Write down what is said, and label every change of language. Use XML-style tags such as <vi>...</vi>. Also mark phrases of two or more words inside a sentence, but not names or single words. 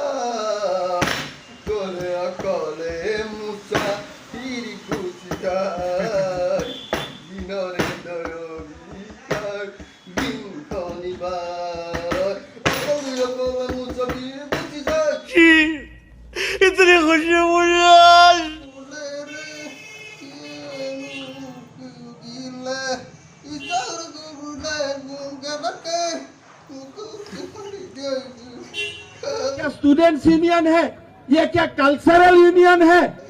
<as>কলে অকলে মুচা তিৰি গুচি যায় দিনৰে দৰবিকাৰ দিন শনিবাৰ অকলে অকলে মুচা তিৰি গুচি যায়।</as> <hi>इतनी खुशी मुझे आज क्या</hi> <en>students union</en> <hi>है, ये क्या</hi> <en>cultural union</en> <hi>है?</hi>